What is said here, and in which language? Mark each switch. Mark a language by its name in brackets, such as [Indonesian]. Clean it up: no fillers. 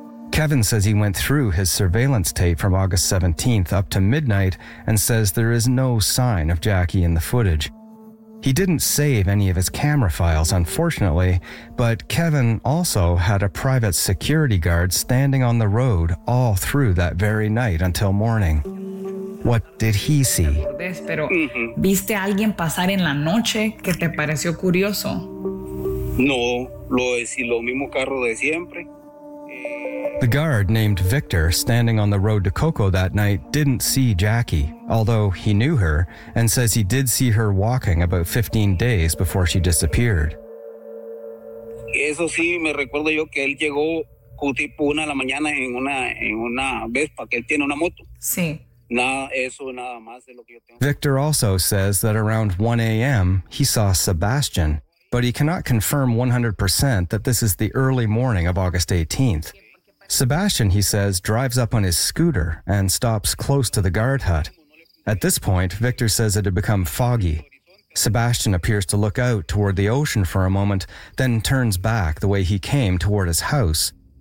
[English] Kevin says he went through his surveillance tape from August 17th up to midnight and says there is no sign of Jackie in the footage. He didn't save any of his camera files, unfortunately, but Kevin also had a private security guard standing on the road all through that very night until morning. What did he see? [Spanish] ¿Viste alguien pasar en la noche que te pareció curioso? No, lo es lo mismo carro de siempre. [English] The guard named Victor, standing on the road to Coco that night, didn't see Jackie, although he knew her, and says he did see her walking about 15 days before she disappeared. [Spanish] Eso sí, me recuerdo yo que él llegó tipo una de la mañana en una Vespa, que él tiene una moto. Sí. Nada más de lo que yo tengo. [English] Victor also says that around 1 a.m. he saw Sebastian, but he cannot confirm 100% that this is the early morning of August 18th. Sebastian, he says, drives up on his scooter and stops close to the guard hut. At this point, Victor says it had become foggy. Sebastian appears to look out toward the ocean for a moment, then turns back the way he came toward his house.